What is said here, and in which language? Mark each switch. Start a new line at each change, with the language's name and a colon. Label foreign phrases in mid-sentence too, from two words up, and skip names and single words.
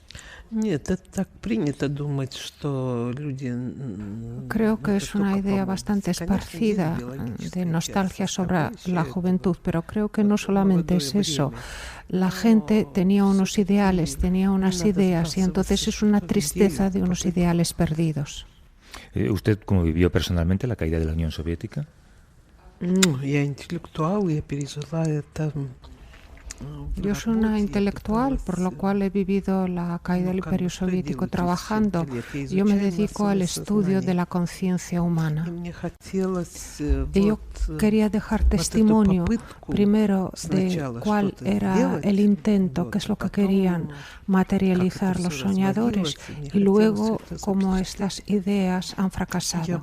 Spanish: Creo que es una idea bastante esparcida de nostalgia sobre la juventud, pero creo que no solamente es eso. La gente tenía unos ideales, tenía unas ideas, y entonces es una tristeza de unos ideales perdidos. ¿Usted cómo vivió personalmente la caída de la Unión Soviética?
Russian: Я интеллектуал, я пережила это.
Spanish: Yo soy una intelectual, por lo cual he vivido la caída del Imperio Soviético trabajando. Yo me dedico al estudio de la conciencia humana. Y yo quería dejar testimonio, primero, de cuál era el intento, qué es lo que querían materializar los soñadores, y luego cómo estas ideas han fracasado.